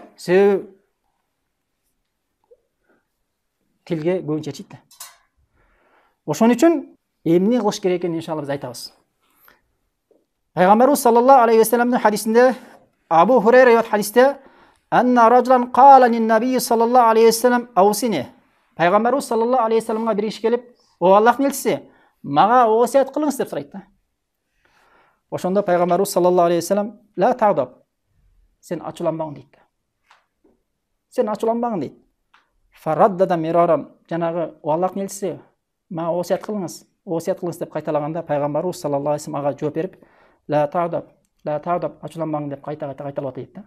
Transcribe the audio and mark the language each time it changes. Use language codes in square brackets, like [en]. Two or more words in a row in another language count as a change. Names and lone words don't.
[ky] Себеби тилге көбүнчө чийт да. Ошон үчүн эмне кылыш керек экенин иншалла биз айтабыз. [ar] Пайгамбарыбыз صلى الله عليه وسلم [ky] хадисинде, Абу Хурайра хадисте, [ar] أن رجلا قال للنبي صلى الله عليه وسلم أوصني. [ky] Пайгамбарыбыз [ar] صلى الله عليه وسلم [ky] бир киши келип, "О Аллахтын элчиси, мага осият кылыңыз" деп сурайт да. Ошондо пайгамбарыбыз [ar] صلى الله عليه وسلم, "لا تغضب", [ky] сен ачууланбагын дейт да. Сен ачууланбагын дейт. [ar] فردد مرارا, [ky] жанагы "О Аллахтын элчиси, мага осият кылыңыз" деп кайталаганда пайгамбарыбыз [ar] صلى الله عليه وسلم [ky] ага жооп берип, [ar] "لا تغضب", [ky] ачууланбагын деп кайталап атат да.